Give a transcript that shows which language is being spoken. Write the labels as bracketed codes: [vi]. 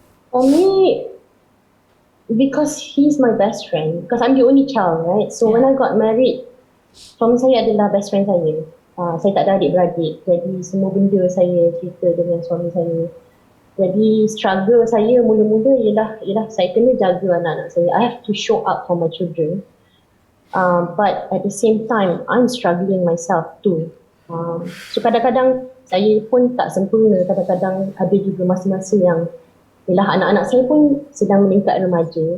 [en] For me, because he's my best friend, because I'm the only child, right? [ms] So when I got married, suami saya adalah [en] best friend [ms] saya. Saya tak ada adik-beradik, jadi semua benda saya cerita dengan suami saya. Jadi struggle saya mula-mula ialah saya kena jaga anak-anak saya. [en] I have to show up for my children. But at the same time, I'm struggling myself too. [ms] So kadang-kadang saya pun tak sempurna. Kadang-kadang ada juga masa-masa yang anak-anak saya pun sedang meningkat remaja.